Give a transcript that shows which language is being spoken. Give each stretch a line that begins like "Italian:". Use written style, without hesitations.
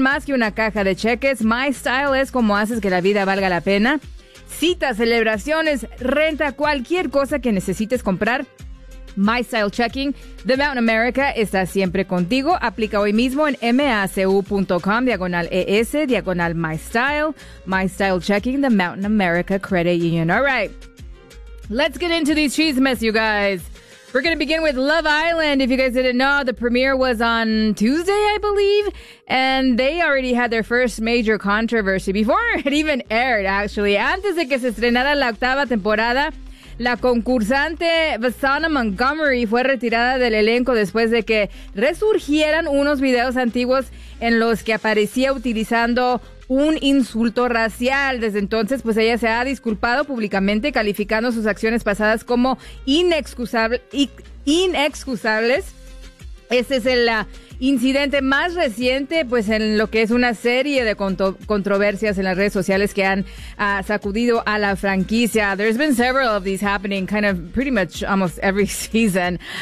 Spanish: Más que una caja de cheques, MyStyle es como haces que la vida valga la pena. Citas, celebraciones, renta, cualquier cosa que necesites comprar. MyStyle Checking, The Mountain America está siempre contigo. Aplica hoy mismo en macu.com/es/MyStyle. MyStyle Checking, The Mountain America Credit Union.
English: All right, let's get into these chismes, you guys. We're going to begin with Love Island. If you guys didn't know, the premiere was on Tuesday, I believe, and they already had their first major controversy before it even aired, actually.
Spanish: Antes de que se estrenara la octava temporada, la concursante Vasana Montgomery fue retirada del elenco después de que resurgieran unos videos antiguos en los que aparecía utilizando un insulto racial. Desde entonces, pues ella se ha disculpado públicamente, calificando sus acciones pasadas como inexcusables. Este es el incidente más reciente, pues, en lo que es una serie de controversias en las redes sociales que han sacudido a la franquicia.
English: There's been several of these happening kind of pretty much almost every season.